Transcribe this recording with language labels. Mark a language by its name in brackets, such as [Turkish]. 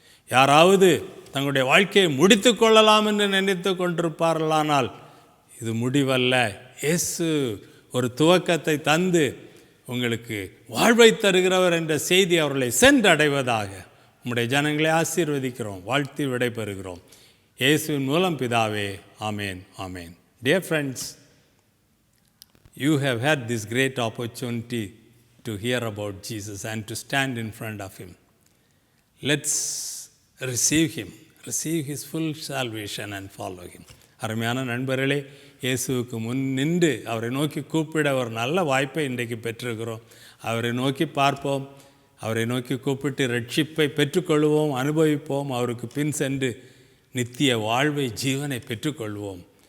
[Tamil] யாராவது தங்களுடைய வாழ்க்கையை முடித்து கொள்ளலாம் என்று நினைத்து கொண்டிருப்பார்களானால் இது முடிவல்ல. இயேசு ஒரு துவக்கத்தை தந்து உங்களுக்கு வாழ்வை தருகிறவர் என்ற செய்தி அவர்களை சென்றடைவதாக உம்முடைய ஜனங்களை ஆசீர்வதிக்கிறோம், வாழ்த்தி விடைபெறுகிறோம். இயேசுவின் மூலம் பிதாவே, ஆமேன், ஆமேன். [English] Dear friends, you have had this great opportunity to hear about Jesus and to stand in front of him. Let's receive him, receive his full salvation and follow him. [Tamil] அருமையான நண்பர்களே, இயேசுவுக்கு முன் நின்று அவரை நோக்கி கூப்பிட ஒரு நல்ல வாய்ப்பை இன்றைக்கு பெற்றிருக்கிறோம். அவரை நோக்கி பார்ப்போம், அவரை நோக்கி கூப்பிட்டு ரட்சிப்பை பெற்றுக்கொள்வோம், அனுபவிப்போம். அவருக்கு பின் சென்று நித்திய வாழ்வை, ஜீவனை பெற்றுக்கொள்வோம்.